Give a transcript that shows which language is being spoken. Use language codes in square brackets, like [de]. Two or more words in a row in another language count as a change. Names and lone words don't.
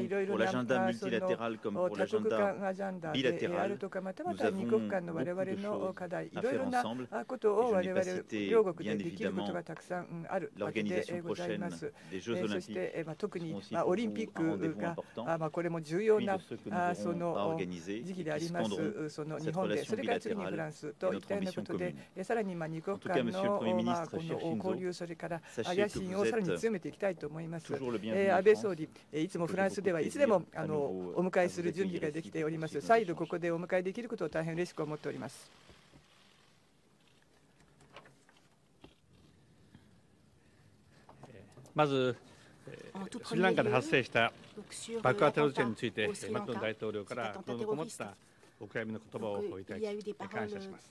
[fr] donc pour l'agenda multilatéral comme pour l'agenda bilatéral, nous avons beaucoup de choses à faire ensemble, et je n'ai pas cité, bien évidemment, l'organisation prochaine des Jeux Olympiques, qui sont aussi pour nous un rendez-vous important, puis de ceux que nous aurons à organiser et qui scandront cette relation bilatérale et notre ambition commune. En tout cas, Monsieur le Premier ministre, cher Shinzo, sachez que vous êtes toujours le bienvenu en France. [ja] いつもフランスではいつでもお迎えする準備ができております。再度ここでお迎えできることを大変嬉しく思っております。まずスリランカで発生した爆破テロ事件についてマクロン大統領から心のこもったお悔やみの言葉をいただき感謝します。